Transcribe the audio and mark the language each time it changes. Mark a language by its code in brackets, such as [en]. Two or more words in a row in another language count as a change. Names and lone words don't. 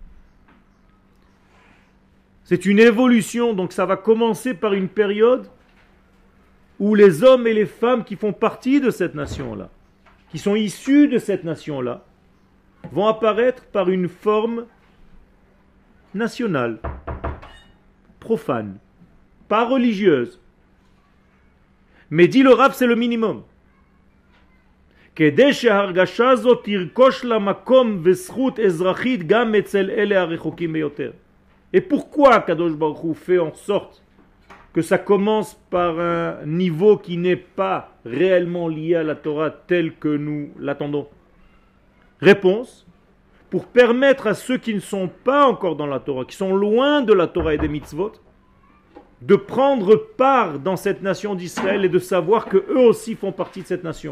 [fr] C'est une évolution, donc ça va commencer par une période où les hommes et les femmes qui font partie de cette nation-là, qui sont issus de cette nation-là, vont apparaître par une forme nationale, profane, pas religieuse. Mais dit le Rav, c'est le minimum. [he] כדי שההרגשה הזאת תרכוש לה מקום וזכות אזרחית גם אצל אלה הרחוקים ביותר. [fr] Et pourquoi [he] קדוש ברוך הוא [fr] fait en sorte que ça commence par un niveau qui n'est pas réellement lié à la Torah tel que nous l'attendons? Réponse, pour permettre à ceux qui ne sont pas encore dans la Torah, qui sont loin de la Torah et des mitzvot, de prendre part dans cette nation d'Israël et de savoir qu'eux aussi font partie de cette nation.